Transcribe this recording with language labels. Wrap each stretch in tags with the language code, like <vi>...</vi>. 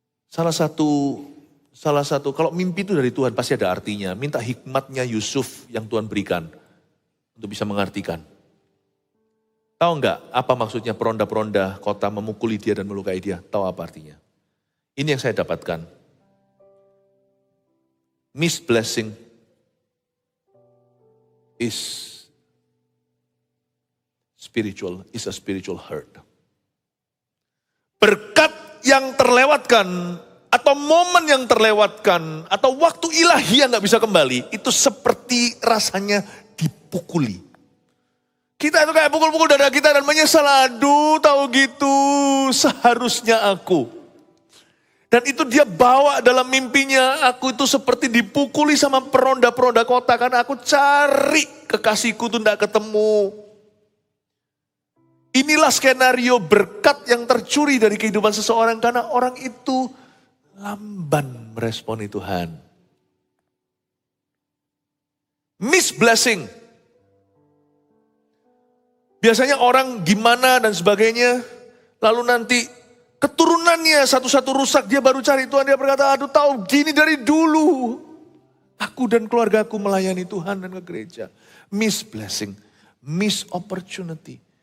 <id>Salah satu, kalau mimpi itu dari Tuhan pasti ada artinya. Minta hikmatnya Yusuf yang Tuhan berikan untuk bisa mengartikan. Tahu enggak apa maksudnya peronda-peronda kota memukuli dia dan melukai dia? Tahu apa artinya? Ini yang saya dapatkan.</id> <en>Miss blessing is a spiritual hurt.</en> <id>Berkat yang terlewatkan atau momen yang terlewatkan, atau waktu ilahi yang gak bisa kembali, itu seperti rasanya dipukuli. Kita itu kayak pukul-pukul dada kita dan menyesal, aduh tahu gitu, seharusnya aku. Dan itu dia bawa dalam mimpinya, aku itu seperti dipukuli sama peronda-peronda kota, karena aku cari kekasihku itu gak ketemu. Inilah skenario berkat yang tercuri dari kehidupan seseorang karena orang itu lamban meresponi Tuhan.</id> <en>Miss blessing.</en> <id>Biasanya orang gimana dan sebagainya, lalu nanti keturunannya satu-satu rusak, dia baru cari Tuhan, dia berkata, aduh tahu gini dari dulu. Aku dan keluargaku melayani Tuhan dan ke gereja.</id> <en>Miss blessing, miss opportunity.</en>